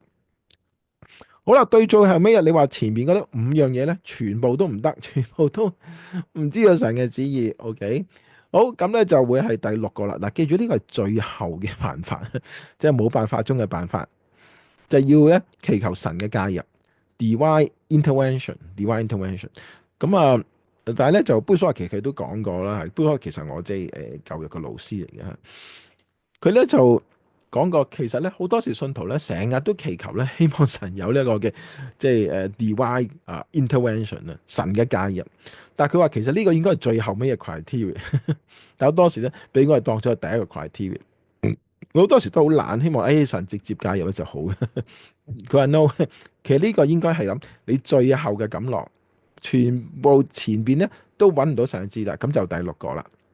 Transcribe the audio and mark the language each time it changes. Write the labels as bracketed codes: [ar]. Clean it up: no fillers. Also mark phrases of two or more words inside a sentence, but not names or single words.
[yue] 好啦，對最後尾日，你話前面嗰啲5樣嘢咧，全部都唔得，全部都唔知道神嘅旨意。OK，好，咁咧就會係第6個啦。嗱，記住呢個係最後嘅辦法，即係冇辦法中嘅辦法，就要咧祈求神嘅介入 [en] divine intervention。 divine intervention。 [yue] 咁啊。但係咧就杯蘇亞其實佢都講過啦，杯蘇亞其實我即係舊日嘅老師嚟嘅，佢咧就講過，其實咧好多時信徒咧成日都祈求咧，希望神有呢一個嘅即係 [en] divine intervention [yue] 啊，神嘅介入。但係佢話其實呢個應該係最後尾嘅 criteria，但好多時咧俾我哋當咗第一個 criteria。我好多時都好懶，希望神直接介入就好。佢話 no， 其實呢個應該係咁，你最後嘅感樂。全部前邊咧都揾唔到神嘅旨意，咁就第6個啦。